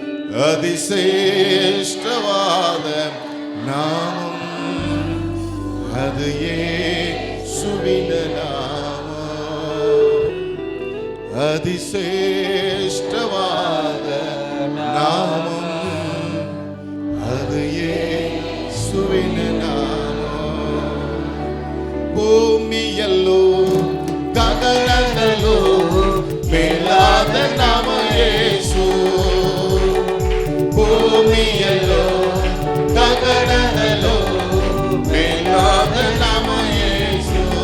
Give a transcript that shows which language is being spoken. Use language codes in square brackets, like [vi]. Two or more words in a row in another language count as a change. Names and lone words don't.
[ta] அதிசேஷ்டவாத நாமம் அது இயேசுவின் நாமம். அதிசேஷ்டவாத நாமம் அது இயேசுவின் நாமம். [kn] ಭೂಮಿಯಲ್ಲೂ ಗಗನದಲ್ಲೂ ಮೇಲಾದ ನಾಮ ಯೇಸು. ಭೂಮಿಯಲ್ಲೂ ಗಗನದಲ್ಲೂ ಮೇಲಾದ ನಾಮ ಯೇಸು.